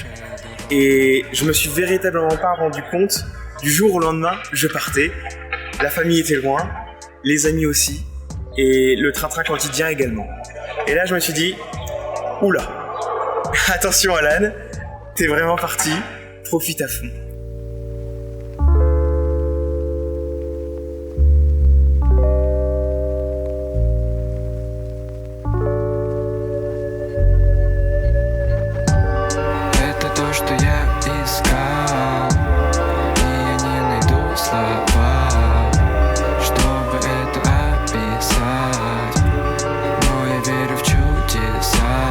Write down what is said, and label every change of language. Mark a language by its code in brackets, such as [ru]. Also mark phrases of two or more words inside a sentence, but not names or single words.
[fr] Et je me suis véritablement pas rendu compte du jour au lendemain, je partais. La famille était loin, les amis aussi, et le train-train quotidien également. Et là, je me suis dit, oula, attention Alan, t'es vraiment parti, profite à fond. [ru] Это то, что я искал, и я не найду слова, чтобы это описать, но я верю в чудеса.